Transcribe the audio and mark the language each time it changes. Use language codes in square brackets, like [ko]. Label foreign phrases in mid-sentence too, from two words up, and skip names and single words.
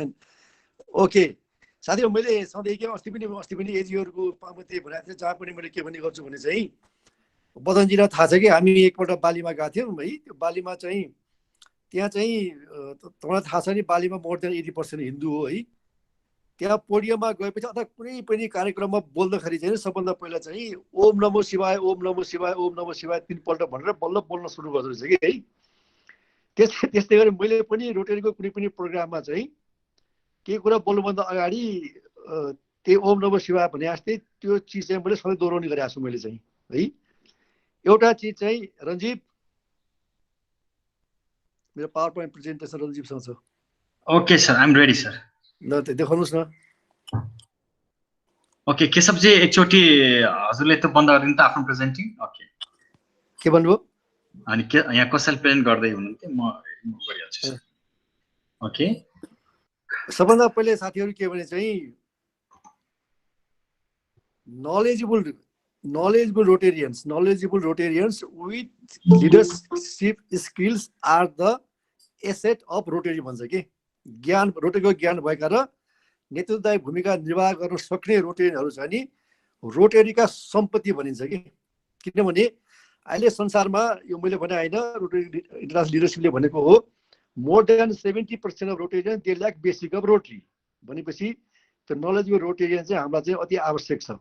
[ne] ओके साथीहरू, मैले सधैँ के अस्ति पनि एजीहरूको त्यही भनेको थिएँ, जहाँ पनि मैले के भन्ने गर्छु भने चाहिँ बदनजीलाई थाहा छ कि हामी एकपल्ट बालीमा गएको थियौँ है। त्यो बालीमा चाहिँ त्यहाँ चाहिँ तपाईँलाई थाहा छ नि, बालीमा [en] more than [ne] 80% हिन्दू हो है। त्यहाँ पोडियममा गएपछि अथवा कुनै पनि कार्यक्रममा बोल्दाखेरि चाहिँ सबभन्दा पहिला चाहिँ [sa] ओम नमो शिवाय, ओम नमो शिवाय, ओम नमो शिवाय [ne] 3 पल्ट भनेर बल्ल बोल्न सुरु गर्दो रहेछ कि है। त्यस्तै गरी मैले पनि रोटरीको कुनै पनि प्रोग्राममा चाहिँ केही कुरा बोल्नुभन्दा अगाडि त्यही [sa] ओम नमो शिवाय [ne] भने जस्तै त्यो चिज चाहिँ मैले सधैँ दोहोऱ्याउने गरेको छु मैले चाहिँ है। एउटा चिज चाहिँ रञ्जित, मेरो [en] PowerPoint presentation [ne] रञ्जितसँग छ। [en] OK sir, I am ready sir. [ne] ल त देखाउनुस् न। ओके केशवजी एकचोटि हजुरले त बन्द गरिदिनु त आफ्नो प्रेजेन्टिङ। ओके के भन्नुभयो? अनि यहाँ कसैले प्रेजेन्ट गर्दै हुनुहुन्थ्यो म गरिहाल्छु। ओके सबभन्दा पहिले साथीहरू के भने चाहिँ [en] knowledgeable Rotarians with leadership skills are the asset of Rotary [ne] भन्छ कि ज्ञान रोटरीको ज्ञान भएका र नेतृत्वदायी भूमिका निर्वाह गर्न सक्ने रोटेरियनहरू छ नि रोटेरीका सम्पत्ति भनिन्छ कि। किनभने अहिले संसारमा यो मैले भने होइन [en] Rotary International leadership [ne] भनेको हो [en] more than 70% of Rotarian they lack basic of Rotary [ne] भनेपछि त्यो [en] knowledgeable Rotarian [ne] चाहिँ हामीलाई चाहिँ अति आवश्यक छ।